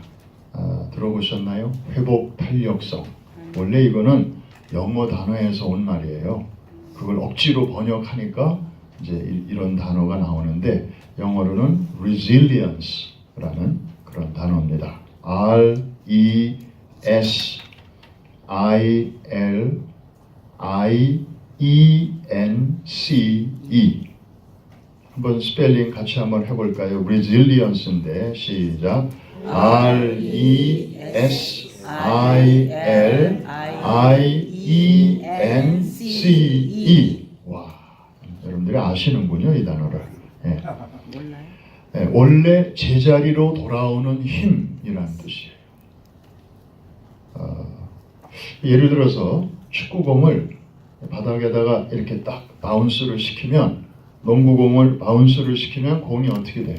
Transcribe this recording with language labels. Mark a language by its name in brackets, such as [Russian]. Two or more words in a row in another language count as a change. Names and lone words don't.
[Korean] 들어보셨나요? 회복 탄력성. 원래 이거는 영어 단어에서 온 말이에요. 그걸 억지로 번역하니까 이제 이런 단어가 나오는데 영어로는 resilience라는 그런 단어입니다. [English] R-E-S-I-L-I-E-N-C-E. [Korean] 한번 스펠링 같이 한번 해볼까요? resilience인데 시작. [English] R-E-S-I-L-I-E-N-C-E. [Korean] 와, 여러분들이 아시는군요, 이 단어를. 네. 몰라요? 네, 원래 제자리로 돌아오는 힘이라는 뜻이에요. 예를 들어서 축구공을 바닥에다가 이렇게 딱 바운스를 시키면, 농구공을 바운스를 시키면 공이 어떻게 돼요?